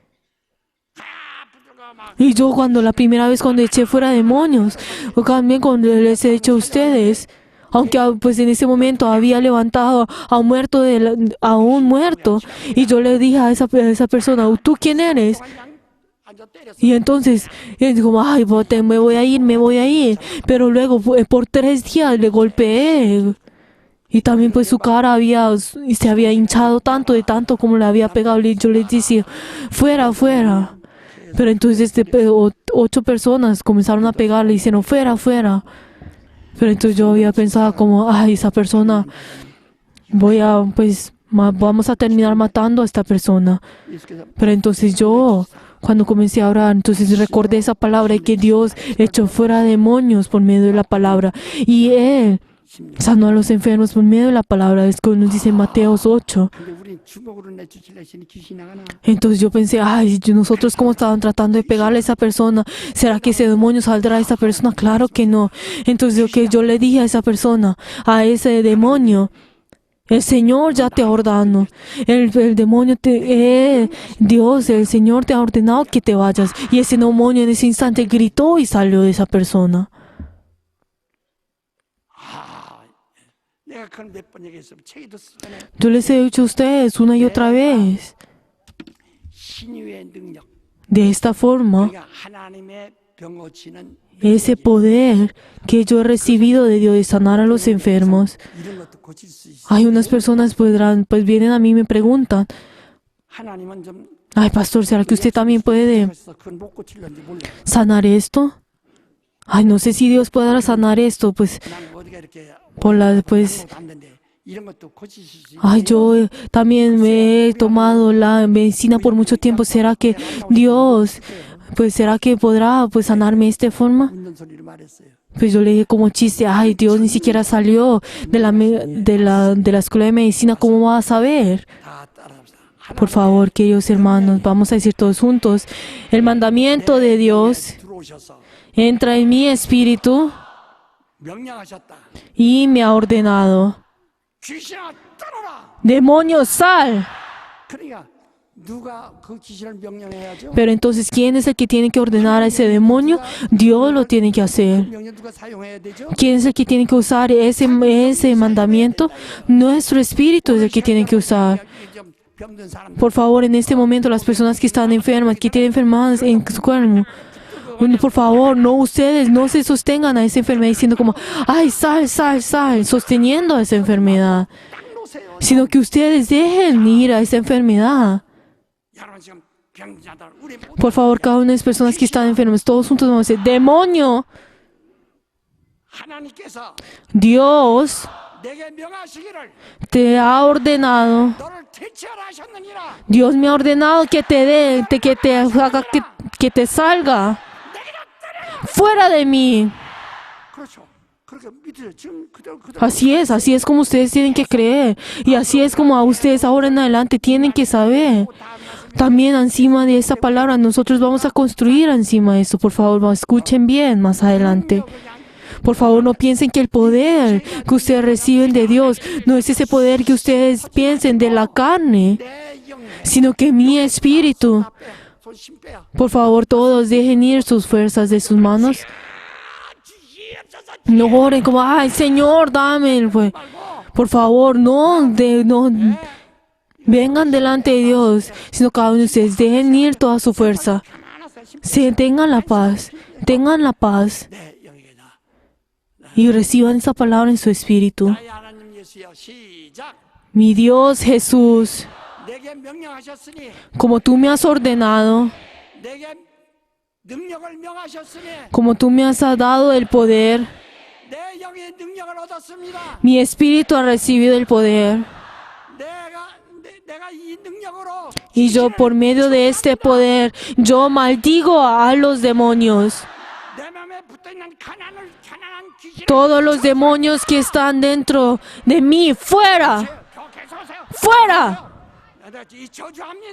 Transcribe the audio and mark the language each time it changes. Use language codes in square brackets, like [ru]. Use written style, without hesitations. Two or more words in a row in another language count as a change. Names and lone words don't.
[es] Y yo la primera vez cuando eché fuera demonios, o también cuando les he dicho a ustedes, aunque pues en ese momento había levantado a un muerto, y yo le dije a esa persona, ¿tú quién eres? [ko] 앉아 때렸어. [es] Y entonces él dijo, ay, me voy a ir, pero luego por 3 días le golpeé. Y también pues su cara se había hinchado tanto de tanto como le había pegado. Y yo le decía, fuera, fuera. Pero entonces 8 personas comenzaron a pegarle y dijeron, fuera, fuera. Pero entonces yo había pensado como, ay, esa persona, vamos a terminar matando a esta persona. [ko] 예수께서 [es] Pero entonces yo, cuando comencé a orar, entonces recordé esa palabra y que Dios echó fuera demonios por medio de la palabra. Y Él sanó a los enfermos por medio de la palabra. Es como nos dice en Mateo 8. [ko] 근데 우리 주먹으로 내쫓으려 했으니 귀신이 나가나. [es] Entonces yo pensé, ay, nosotros como estaban tratando de pegarle a esa persona, ¿será que ese demonio saldrá de esa persona? Claro que no. Entonces yo le dije a esa persona, a ese demonio, el Señor ya te ha ordenado. El demonio Dios, el Señor te ha ordenado que te vayas. Y ese demonio en ese instante gritó y salió de esa persona. [ko] 내가 그걸 몇 번 얘기했어. 책에도 쓰네. [es] Yo les he dicho a ustedes una y otra vez. [ko] 신유의 능력. [es] De esta forma, [ko] 그러니까 하나님의 병 고치는 [es] ese poder que yo he recibido de Dios de sanar a los enfermos. [ko] 이런 것도 고칠 수 있어. [es] Hay unas personas pues vienen a mí y me preguntan, [ko] 하나님은 좀 [es] ay pastor, ¿será que usted también puede [ko] 그래서 그건 못 고칠런지 몰라. [es] sanar esto? Ay, no sé si Dios podrá sanar esto, pues [ko] 난 어디가 이렇게 [es] pues [ko] 안 된대. 이런 것도 고칠 수 있어. [es] ay, yo también me he tomado la medicina por mucho tiempo. ¿Será que Dios, será que podrá pues sanarme de esta forma? [ko] 웃는 소리를 말했어요. [es] Pues yo le dije como chiste, ay, Dios ni siquiera salió de la escuela de medicina, ¿cómo va a saber? [ko] 다 따라합시다. [es] Por favor, queridos hermanos, vamos a decir todos juntos, el mandamiento de Dios [ko] 들어오셔서 [es] entra en mi espíritu [ko] 명령하셨다. [es] y me ha ordenado, [ko] 귀신아 떠나라. [es] demonio, sal. [ko] 그러니까 누가 그 귀신을 명령해야죠? [es] Pero entonces, ¿quién es el que tiene que ordenar a ese demonio? Dios lo tiene que 그 hacer. [ko] 명령 누가 사용해야 되죠? [es] ¿Quién es el que tiene que usar ese mandamiento? Nuestro espíritu es el que tiene que usar. [ko] 좀 병든 사람들 [es] Por favor, en este momento, las personas que están enfermas, que tienen enfermedades en su cuerpo, por favor, ustedes no se sostengan a esa enfermedad diciendo como, ay, sal, sal, sal, sosteniendo a esa enfermedad, [ko] 딱 놓으세요. [es] sino que ustedes dejen ir a esa enfermedad. [ko] 여러분 지금 병자들 우리 모두 [es] Por favor, cada una de las personas que están enfermas, todos juntos vamos a decir, demonio, [ko] 하나님께서 [es] Dios [ko] 내게 명하시기를 [es] te ha ordenado, [ko] 너를 퇴치하라 하셨느니라. [es] Dios me ha ordenado que te haga que te salga fuera de mí. [ko] 그렇죠. 그렇게 믿으세요. 지금 그대로 [es] Así es como ustedes tienen que creer. Y así es como a ustedes ahora en adelante tienen que saber. También encima de esta palabra nosotros vamos a construir encima de eso. Por favor, escuchen bien más adelante. Por favor, no piensen que el poder que ustedes reciben de Dios no es ese poder que ustedes piensen de la carne, [ko] 내 영에 [es] sino que mi espíritu. [ko] 손 빼요. [es] Por favor, todos dejen ir sus fuerzas de sus manos. No oren como, ay, Señor, dame el fuego. Por favor, no vengan delante de Dios, sino cada uno de ustedes dejen ir toda su fuerza. Tengan la paz [ko] 내 영에게다. [es] y reciban esa palabra en su espíritu. [ko] 나의 하나님 예수여 시작. [es] Mi Dios Jesús, [ko] 내게 명령하셨으니 [es] como tú me has ordenado, [ko] 내게 능력을 명하셨으니 [es] como tú me has dado el poder, [ko] 내 영의 능력을 얻었습니다. [es] mi espíritu ha recibido el poder. [ko] 내가 이 능력으로 [es] Y yo por medio de este poder, yo maldigo a los demonios. [ko] 내 맘에 붙어있는 가난한 귀신을 [es] Todos los demonios que están dentro de mí, fuera, [ko] 계속 하세요. [es] fuera. [ko] 이 저주합니다.